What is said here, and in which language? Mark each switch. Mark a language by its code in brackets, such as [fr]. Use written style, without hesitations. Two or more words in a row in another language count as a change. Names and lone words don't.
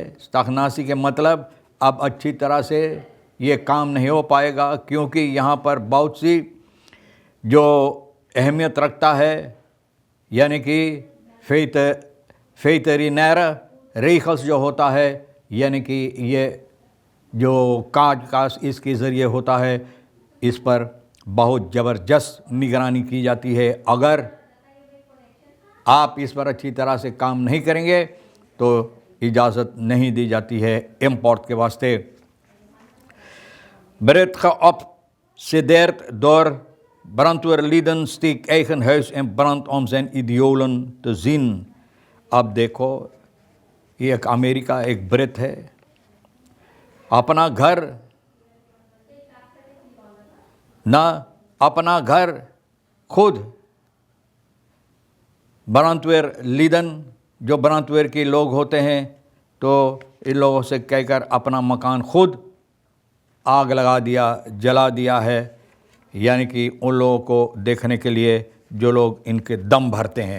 [hi] स्ताखनासी के मतलब अब अच्छी तरह से ये काम नहीं हो पाएगा, क्योंकि यहाँ पर बहुत सी जो अहमियत रखता है, यानी कि [nl] veterinaire regels [hi] जो होता है, यानी कि ये जो काज इसके ज़रिए होता है, इस पर बहुत ज़बरदस्त निगरानी की जाती है। अगर आप इस पर अच्छी तरह से काम नहीं करेंगे तो इजाज़त नहीं दी जाती है इम्पोर्ट के वास्ते। [nl] Bericht geobsedeerd door brandweerlieden steekt eigen huis in brand om zijn idolen te zien। [hi] अब देखो, ये एक अमेरिका एक ब्रिट है, अपना घर ना अपना घर खुद ब्रांडवेयर जो ब्रांडवेयर के लोग होते हैं, तो इन लोगों से कहकर अपना मकान खुद आग लगा दिया, जला दिया है, यानी कि उन लोगों को देखने के लिए जो लोग इनके दम भरते हैं।